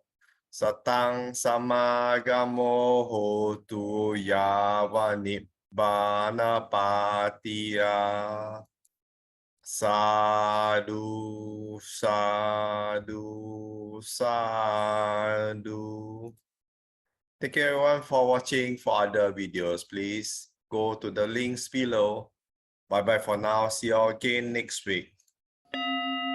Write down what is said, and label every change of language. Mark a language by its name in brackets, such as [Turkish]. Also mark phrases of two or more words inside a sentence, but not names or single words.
[Pali] Satang samagamo hotu yawa nibbana patiya. Sadhu, sadhu, sadhu. [English] Thank you everyone for watching. For other videos, please go to the links below. Bye bye for now. See you all again next week.